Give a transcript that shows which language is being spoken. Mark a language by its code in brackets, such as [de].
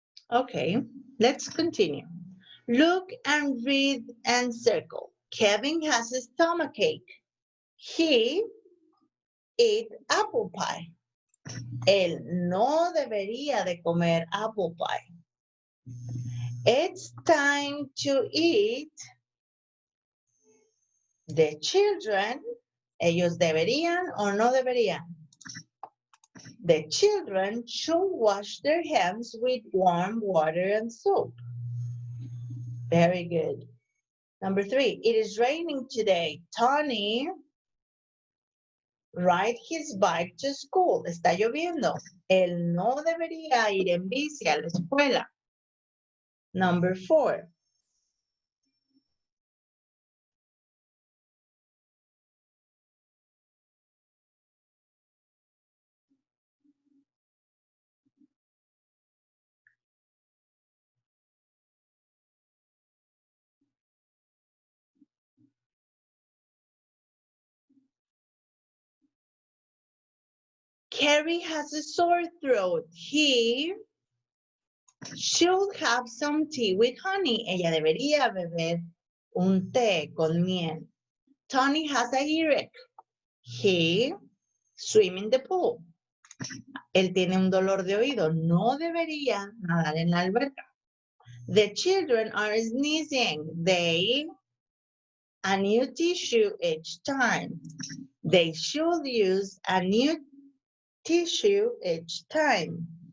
[en] Okay, let's continue. Look and read and circle. Kevin has a stomachache. He ate apple pie. [es] Él no debería de comer apple pie. [en] It's time to eat. [es] The children, ellos deberían o no deberían. [en] The children should wash their hands with warm water and soap. Very good. Number 3, it is raining today. Tony ride his bike to school. [es] Está lloviendo. Él no debería ir en bici a la escuela. [en] Number 4. Carrie has a sore throat. He should have some tea with honey. [es] Ella debería beber un té con miel. [en] Tony has a earache. He swim in the pool. [es] Él tiene un dolor de oído. No debería nadar en la alberca. [en] The children are sneezing. They a new tissue each time. They should use a new tissue each time.